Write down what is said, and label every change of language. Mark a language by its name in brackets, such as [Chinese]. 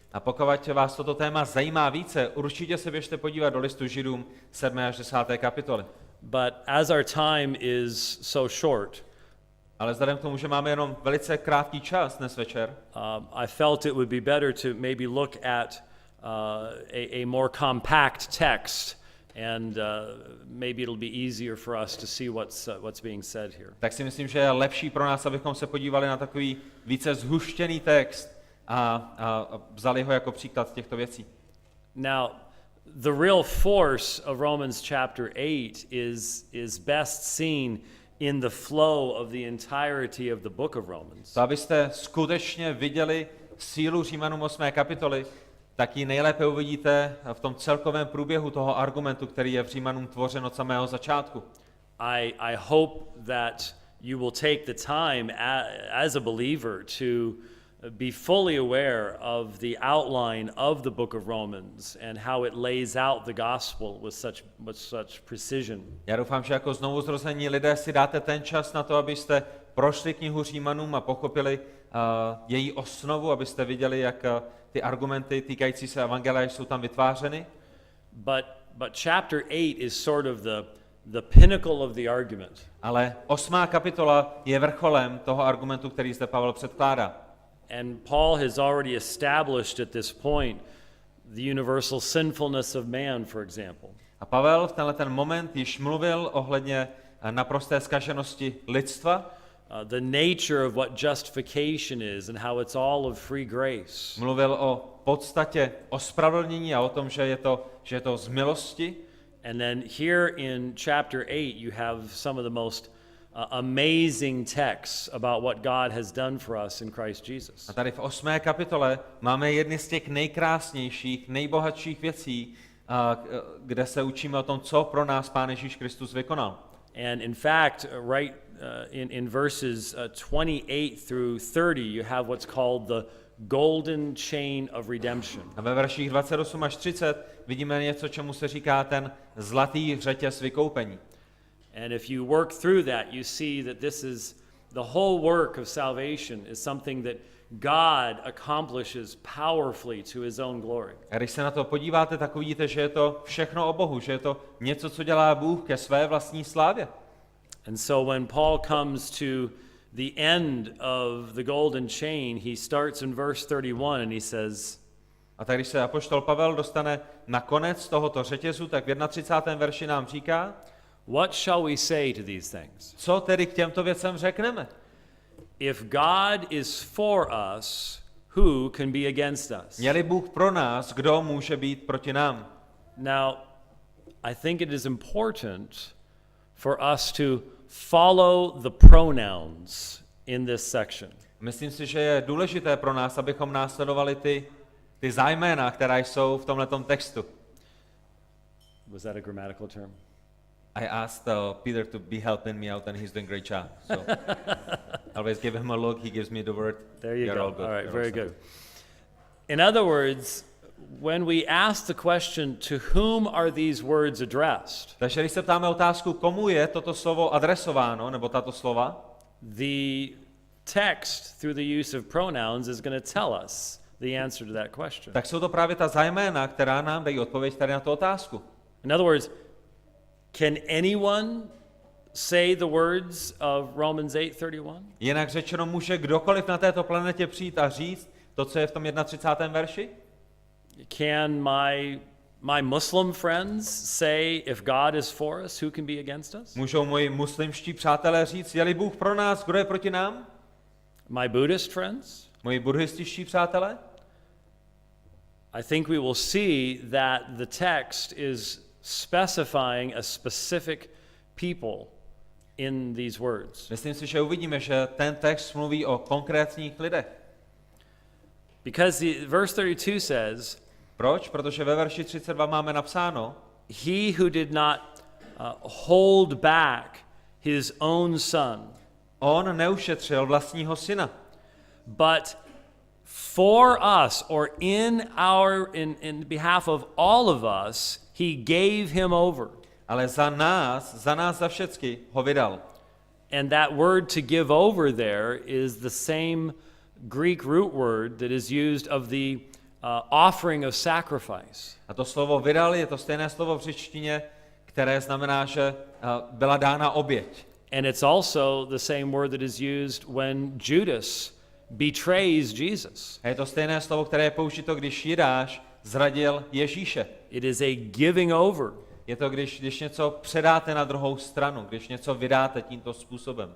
[Czech] A pokud vás toto téma zajímá více, určitě se běžte podívat do listu Židům 7. až 10. kapitoly. [English] But as our time is so short, [Czech] ale vzhledem k tomu, že máme jenom velice krátký čas dnes večer, [English] I felt it would be better to maybe look at a more compact text, and maybe it'll be easier for us to see what's being said here. [Czech] Tak si myslím, že je lepší pro nás, abychom se podívali na takový více zhuštěný text a vzali ho jako příklad těchto věcí. [English] Now, the real force of Romans chapter 8 is best seen in the flow of the entirety of the book of Romans. [Czech] To, abyste skutečně viděli sílu Římanům 8. kapitoly, tak ji nejlépe uvidíte v tom celkovém průběhu toho argumentu, který je v Římanům tvořen od samého začátku. [English] I hope that you will take the time as a believer to be fully aware of the outline of the book of Romans and how it lays out the gospel with such precision. [Czech] Já doufám, že jako znovuzrození lidé si dáte ten čas na to, abyste prošli knihu Římanům a pochopili její osnovu, abyste viděli, jak ty argumenty týkající se evangelia jsou tam vytvářeny. [English] But chapter 8 is sort of the pinnacle of the argument. [Czech] Ale 8. kapitola je vrcholem toho argumentu, který zde Pavel předkládá. [English] And Paul has already established at this point the universal sinfulness of man, for example. [Czech] A Pavel v tenhle ten moment již mluvil ohledně naprosté zkaženosti lidstva. [English] The nature of what justification is and how it's all of free grace. [Czech] Mluvil o podstatě ospravedlnění a o tom, že je to z milosti. [English] And then here in chapter 8 you have some of the most amazing texts about what God has done for us in Christ Jesus. [Czech] A tady v 8. kapitole máme jedny z těch nejkrásnějších, nejbohatších věcí, kde se učíme o tom, co pro nás Pán Ježíš Kristus vykonal. [English] And in fact, right in verses 28 through 30, you have what's called the golden chain of redemption. [Czech] A ve verších 28 až 30 vidíme něco, čemu se říká ten zlatý řetěz vykoupení. [English] And if you work through that, you see that this is the whole work of salvation is something that God accomplishes powerfully to his own glory. [Czech] A když se na to podíváte, tak uvidíte, že je to všechno o Bohu, že je to něco, co dělá Bůh ke své vlastní slávě. [English] And so when Paul comes to the end of the golden chain, he starts in verse 31 and he says, [Czech] a tak když se apoštol Pavel dostane na konec tohoto řetězu, tak v 31. verši nám říká, [English] what shall we say to these things? [Czech] Co tedy k těmto věcem řekneme? [English] If God is for us, who can be against us? [Czech] Je-li Bůh pro nás, kdo může být proti nám? [English] Now, I think it is important for us to follow the pronouns in this section. [Czech] Myslím si, že je důležité pro nás, abychom následovali ty zájména, která jsou v tomhletom textu. [English] Was that a grammatical term? I asked Peter to be helping me out and he's doing a great job. So I always give him a look, he gives me the word. There you You're go. all good. All right, You're very all good. In other words, when we ask the question, to whom are these words addressed? [Czech] Takže když se ptáme otázku, komu je toto slovo adresováno, nebo tato slova, [English] the text through the use of pronouns is going to tell us the answer to that question. [Czech] tak jsou to právě ta zájména, která nám dají odpověď tady na tu otázku. [English] In other words, can anyone say the words of Romans 8:31? [Czech] Jinak řečeno, může kdokoliv na této planetě přijít a říct to, co je v tom 31. verši? [English] Can my Muslim friends say, if God is for us, who can be against us? [Czech] Můžou moji muslimští přátelé říct, je-li Bůh pro nás, kdo je proti nám? [English] My Buddhist friends? [Czech] Moji buddhističtí přátelé? [English] I think we will see that the text is specifying a specific people in these words. [Czech] Myslím si, že uvidíme, že ten text mluví o konkrétních lidech. [English] Because verse 32 says, [Czech] Proč? Protože ve verši 32 máme napsáno, [English] he who did not hold back his own son, [Czech] on neušetřil vlastního syna, [English] but for us or in behalf of all of us, he gave him over. [Czech] ale za nás za všecky ho vydal. [English] And that word to give over there is the same Greek root word that is used of the offering of sacrifice. [Czech] A to slovo vydal je to stejné slovo v řečtině, které znamená, že byla dána oběť. [English] And it's also the same word that is used when Judas betrays Jesus. [Czech] A je to stejné slovo, které je použito, když Jidáš zradil Ježíše. [English] It is a giving over. [Czech] Je to, když něco předáte na druhou stranu, když něco vydáte tímto způsobem.